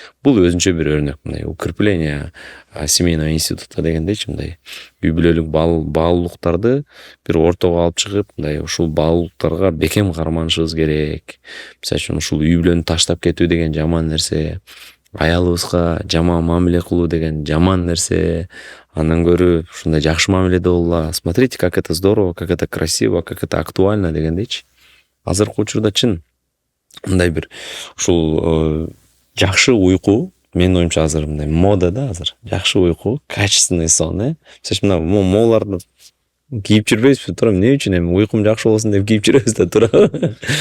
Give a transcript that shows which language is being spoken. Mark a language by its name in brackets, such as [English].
[Kyrgyz] Бул өзүнчө бир өрнөк, мындай [Russian] укрепление семейного института [Kyrgyz] дегендейчи, мындай үй бүлөлүк баалуулуктарды бир ортого алып чыгып, мындай ушул баалуулуктарга бекем карманышыбыз керек. Мисалы үчүн ушул үй бүлөнү таштап кетүү деген жаман нерсе, аялыбызга жаман мамиле кылуу деген жаман нерсе. Андан көрү ушундай жакшы мамиледе болула. [Russian] Смотрите, как это здорово, как это красиво, как это актуально [Kyrgyz] дегендейчи. Азыркы учурда чын мындай бир ушул жакшы уйку, менин оюмча азыр мындай мода да азыр. Жакшы уйку, [Russian] качественный сон, [Kyrgyz] Мисалы үчүн мына мооларды кийип жүрбөйбүзбү, туура эмне үчүн эми уйкум жакшы болсун деп кийип жүрөбүз да, туура.